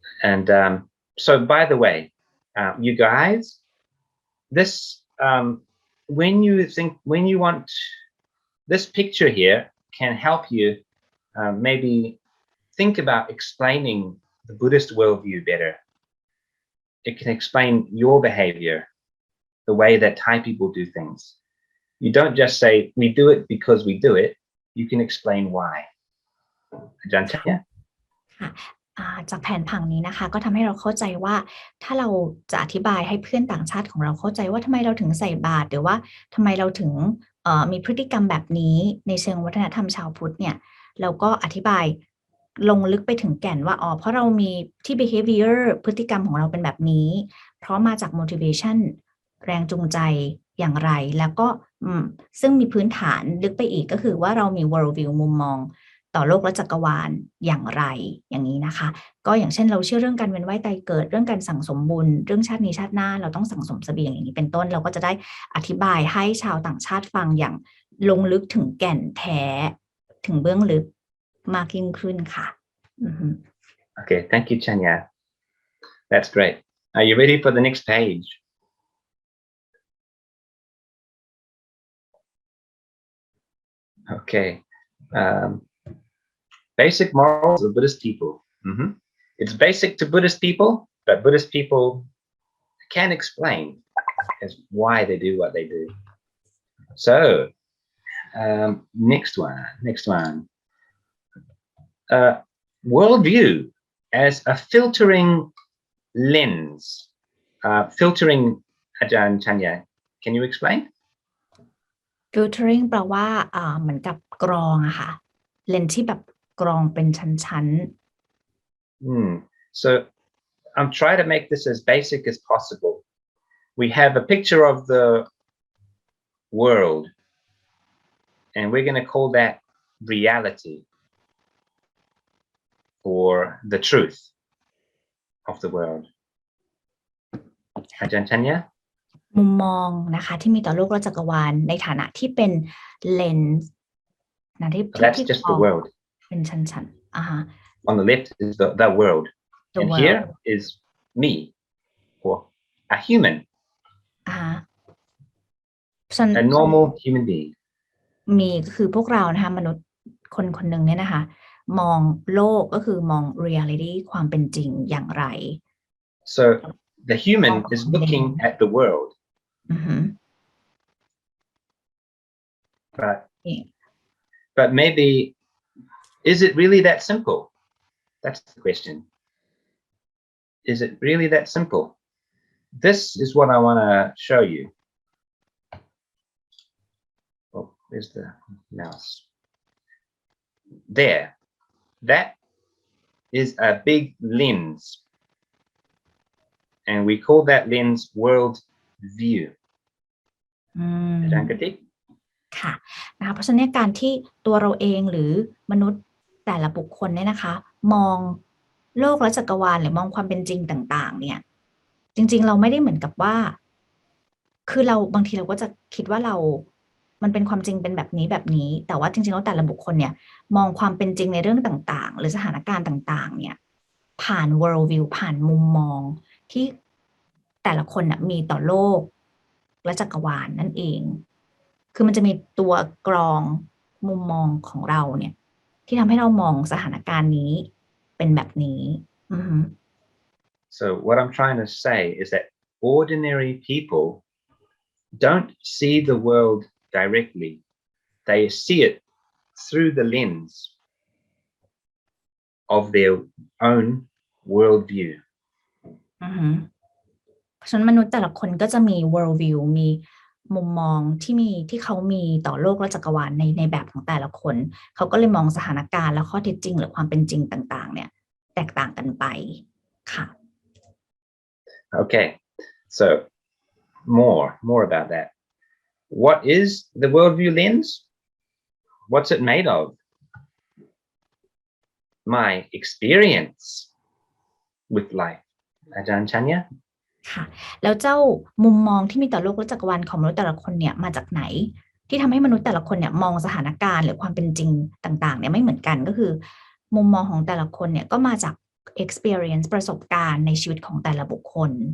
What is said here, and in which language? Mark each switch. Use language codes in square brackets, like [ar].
[en] And so, by the way, you guys, this when you want this picture here can help you maybe think about explaining the Buddhist worldview better. It can explain your behavior, the way that Thai people do things. You don't just say we do it because we do it. You can explain why. Aj.Andre? [th] จากแผนผังนี้นะคะก็ทำให้เราเข้าใจว่าถ้าเราจะอธิบายให้เพื่อนต่างชาติของเราเข้าใจว่าทำไมเราถึงใส่บาตรหรือว่าทำไมเราถึงมีพฤติกรรมแบบนี้ในเชิงวัฒนธรรมชาวพุทธเนี่ยเราก็อธิบายลงลึกไปถึงแก่นว่าเพราะเรามีที่ behavior พฤติกรรมของเราเป็นแบบนี้เพราะมาจาก motivation แรงจูงใจอย่างไรแล้วก็ ซึ่งมีพื้นฐานลึกไปอีกก็คือว่าเรามี worldview มุมมองต่อโลกและจักรวาลอย่างไรอย่างนี้นะคะก็อย่างเช่นเราเชื่อเรื่องการเวียนว่ายตายเกิดเรื่องการสั่งสมบุญเรื่องชาตินี้ชาติหน้าเราต้องสั่งสมเสบียงอย่างนี้เป็นต้นเราก็จะได้อธิบายให้ชาวต่างชาติฟังอย่างลงลึกถึงแก่นแท้ถึงเบื้องลึกมากยิ่งขึ้นค่ะ [en] Okay, thank you, Chanya. That's great. Are you ready for the next page? Okay. Basic morals of Buddhist people. It's basic to Buddhist people, but Buddhist people can explain as why they do what they do. So, next one. Worldview as a filtering lens. Filtering, Aj.Andre, can you explain? [th] Filtering แปลว่าเหมือนกับกรองอะค่ะเลนส์ที่แบบกรองเป็นชั้น [en] So I'm trying to make this as basic as possible. We have a picture of the world, and we're going to call that reality or the truth of the world. Aj.Andre? [th] มุมมองนะคะที่มีต่อโลกและจักรวาลในฐานะที่เป็นเลนส์นะที่ [en] That's just the world. [th] เป็นชั้น [en] On the left is the world. And world. Here is me, or a human. A normal human being. [th] มีคือพวกเรานะคะมนุษย์คนหนึ่งเนี่ยนะคะมองโลกก็คือมอง reality ความเป็นจริงอย่างไร [en] So the human is looking at the world. But maybe, is it really that simple? That's the question. Is it really that simple? This is what I want to show you. Oh, where's the mouse? There. That is a big lens. And we call that lens worldview. [th] อาจารย์กติก ค่ะนะคะเพราะฉะนั้นการที่ตัวเราเองหรือมนุษย์แต่ละบุคคลเนี่ยนะคะมองโลกและจักรวาลหรือมองความเป็นจริงต่างๆเนี่ยจริงๆเราไม่ได้เหมือนกับว่า คือเราบางทีเราก็จะคิดว่ามันเป็นความจริงเป็นแบบนี้แต่ว่าจริงๆแล้วแต่ละบุคคลเนี่ยมองความเป็นจริงในเรื่องต่างๆหรือสถานการณ์ต่างๆเนี่ยผ่าน worldview ผ่านมุมมองที่แต่ละคนมีต่อโลกและจักรวาลนั่นเองคือมันจะมีตัวกรองมุมมองของเราเนี่ยที่ทำให้เรามองสถานการณ์นี้เป็นแบบนี้ [en] So what I'm trying to say is that ordinary people don't see the world directly. They see it through the lens of their own worldview. [th] เพราะฉะนั้นมนุษย์แต่ละคนก็จะมี worldview มีมุมมองที่เขามีต่อโลกและจักรวาลในแบบของแต่ละคนเขาก็เลยมองสถานการณ์และข้อเท็จจริงหรือความเป็นจริงต่างๆเนี่ยแตกต่างกันไปค่ะ [en] Okay, so more about that. What is the worldview lens? What's it made of? My experience with life. Ajahn Chanya? [th] ค่ะแล้วเจ้ามุมมองที่มีต่อโลกและจักรวาลของมนุษย์แต่ละคนเนี่ยมาจากไหนที่ทำให้มนุษย์แต่ละคนเนี่ยมองสถานการณ์หรือความเป็นจริงต่างๆเนี่ยไม่เหมือนกันก็คือมุมมองของแต่ละคนเนี่ยก็มาจาก experience ประสบการณ์ในชีวิตของแต่ละบุคคล